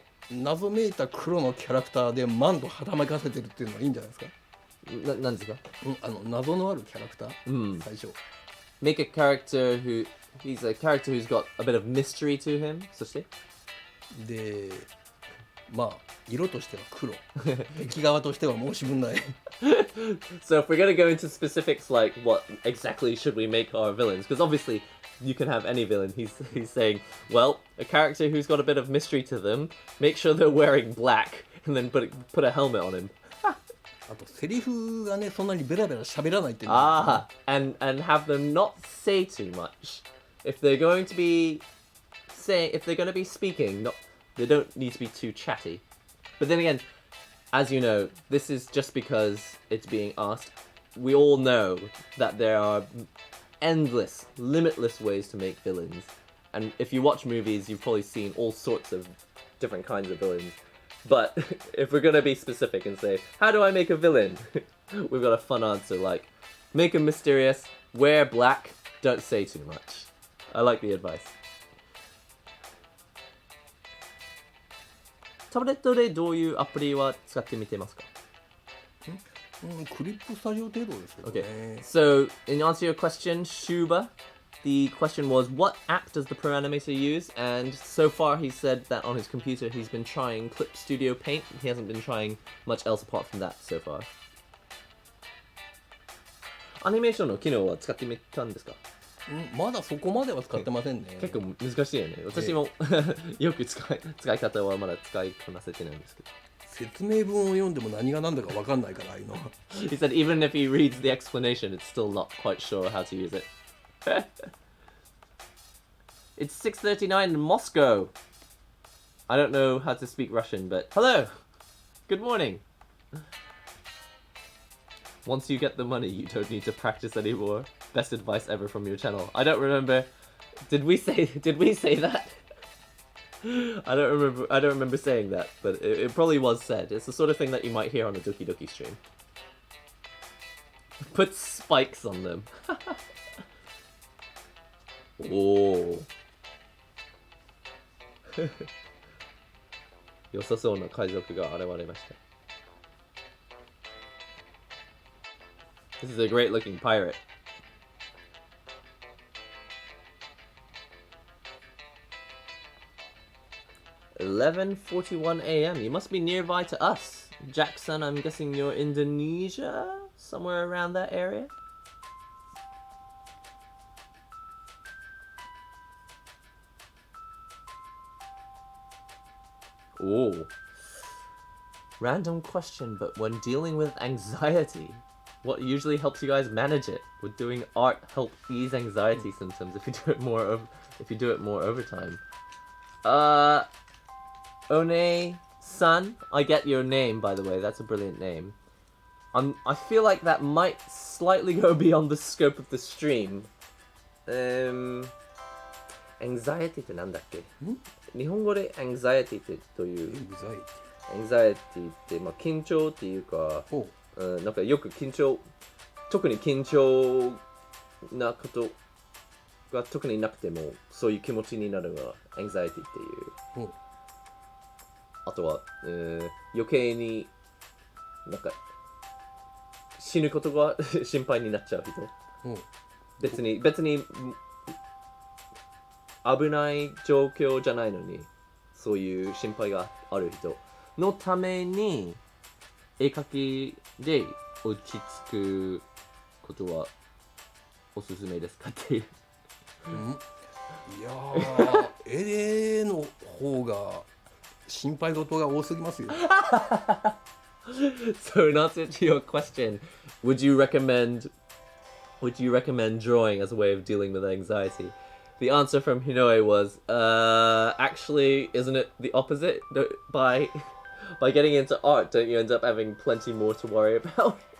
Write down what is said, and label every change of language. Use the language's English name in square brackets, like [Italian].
[Japanese] 謎めいた黒のキャラクターでマンドはためかせてるっていうのはいいんじゃないですか？なんですか？謎のあるキャラクター、最初。 [English] Make a character he's a character who's got a bit of mystery to him. [Japanese] そしてで、まあ色としては黒。敵側としては申し分ない。 [English] So if we're gonna go into specifics like what exactly should we make our villains, because obviously you can have any villain. He's saying, well, a character who's got a bit of mystery to them, make sure they're wearing black, and then put a helmet on him. [Japanese] あとセリフがね、そんなにベラベラ喋らないっていうの。 [English] and have them not say too much. If they're going to be speaking, they don't need to be too chatty. But then again, as you know, this is just because it's being asked. We all know that there are endless, limitless ways to make villains. And if you watch movies, you've probably seen all sorts of different kinds of villains. But if we're gonna be specific and say, how do I make a villain? We've got a fun answer like, make him mysterious, wear black, don't say too much. I like the advice. [Japanese] タブレットでどういうアプリは使ってみてますか？クリップスタジオ程度ですけどね。 [English] Okay. So, in answer to your question, Shuba, the question was, what app does the Pro Animator use? And so far he said that on his computer he's been trying Clip Studio Paint. He hasn't been trying much else apart from that so far. [Japanese] アニメーションの機能は使ってみたんですか？まだそこまでは使ってませんね。結構難しいよね。私もよく使い方はまだ使いこなせてないんですけど。説明文を読んでも何が何だか分かんないから、ああいうの。 [English] He said even if he reads the explanation, it's still not quite sure how to use it. It's 6:39 in Moscow. I don't know how to speak Russian, but hello. Good morning. Once you get the money, you don't need to practice anymore. Best advice ever from your channel. I don't remember. Did we say that? I don't remember saying that, but it probably was said. It's the sort of thing that you might hear on a Doki Doki stream. Put spikes on them. Oh. [Japanese] 良さそうな海賊が現れました。 [English] This is a great looking pirate. "11:41 a.m. You must be nearby to us. Jackson, I'm guessing you're Indonesia? Somewhere around that area?" Oh. Random question, but when dealing with anxiety, what usually helps you guys manage it? Would doing art help ease anxiety symptoms if you do it more over time? One-san, I get your name, by the way. That's a brilliant name. I feel like that might slightly go beyond the scope of the stream. [Japanese] Anxiety ってなんだっけ？日本語で anxiety ってどういう？ anxiety って、まあ、緊張っていうか、なんかよく特に緊張なことが特になくてもそういう気持ちになるのが anxiety っていう。あとは、余計になんか死ぬことが心配になっちゃう人。別に危ない状況じゃないのにそういう心配がある人のために絵描きで落ち着くことはおすすめですかっていう。いやー、絵の方が心配事が多すぎますよ。 [English] So in answer to your question, would you recommend drawing as a way of dealing with anxiety? The answer from Hinoe was, actually, isn't it the opposite? By getting into art, don't you end up having plenty more to worry about?